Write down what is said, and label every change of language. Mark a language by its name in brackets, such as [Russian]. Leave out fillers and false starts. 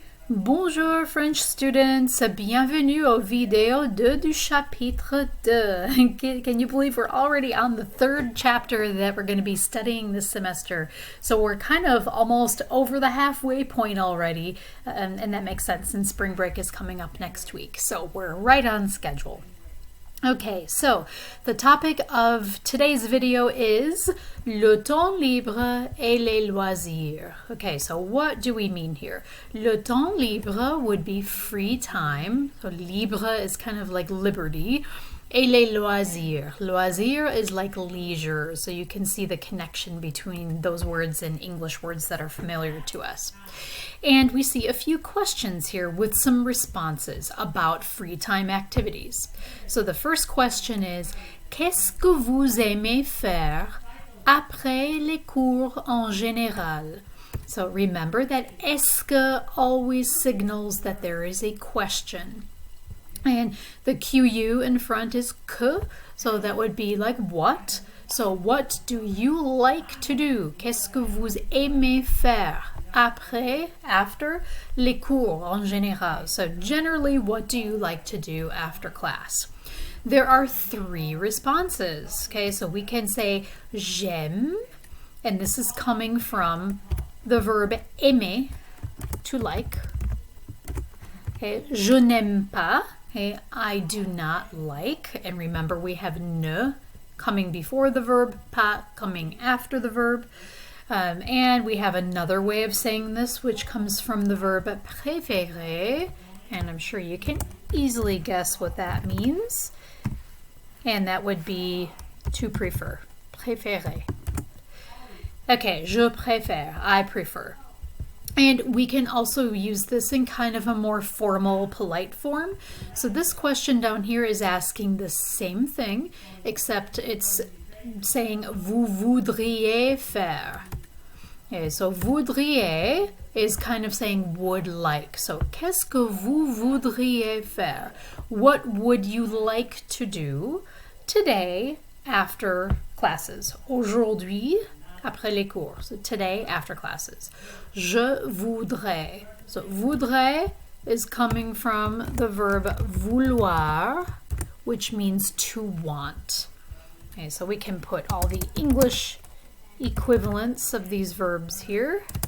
[French] Bonjour [English] French students, [French] bienvenue au vidéo 2 du chapitre 2. [English] Can you believe we're already on the third chapter that we're going to be studying this semester? So we're kind of almost over the halfway point already, and that makes sense since spring break is coming up next week. So we're right on schedule. Okay, so the topic of today's video is [French] le temps libre et les loisirs. [English] Okay, so what do we mean here? Le temps libre would be free time. So libre is kind of like liberty. [French] Et les loisirs. [English] Loisir is like leisure, so you can see the connection between those words and English words that are familiar to us. And we see a few questions here with some responses about free time activities. So the first question is, [French] qu'est-ce que vous aimez faire après les cours en général? [English] So remember that est-ce que always signals that there is a question. And the QU in front is que, so that would be like what. So what do you like to do? [French] Qu'est-ce que vous aimez faire? Après, after, les cours en général. [English] So generally, what do you like to do after class? There are three responses. Okay, so we can say j'aime, and this is coming from the verb aimer, to like. Okay, [French] je n'aime pas. [English] Okay, I do not like, and remember we have ne coming before the verb, pas coming after the verb. And we have another way of saying this, which comes from the verb préférer, and I'm sure you can easily guess what that means. And that would be to prefer, préférer. Okay, [French] je préfère, [English] I prefer. And we can also use this in kind of a more formal, polite form. So this question down here is asking the same thing, except it's saying [French] vous voudriez faire. [English] Okay, so voudriez is kind of saying would like. [French] So qu'est-ce que vous voudriez faire? [English] What would you like to do today after classes? [French] Aujourd'hui, après les cours. [English] So today after classes. [French] Je voudrais. [English] So voudrais is coming from the verb vouloir, which means to want. Okay, so we can put all the English equivalents of these verbs here.